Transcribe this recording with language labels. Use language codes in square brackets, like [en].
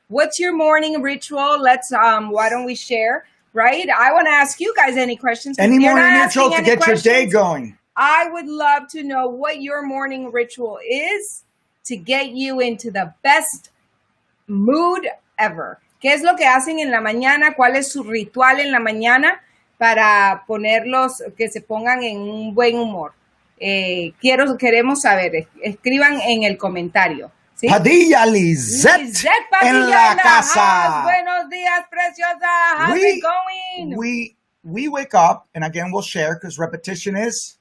[en] What's your morning ritual? Let's, why don't we share? Right? I want to ask you guys any questions. Any morning ritual to get your day going. I would love to know what your morning ritual is to get you into the best mood ever. [es] ¿Qué es lo que hacen en la mañana? ¿Cuál es su ritual en la mañana para ponerlos, que se pongan en un buen humor? Queremos saber. Escriban en el comentario. ¿Sí? Padilla Lizette en la casa. Buenos días, preciosa. [en] How's it going? We wake up, and again, we'll share because repetition is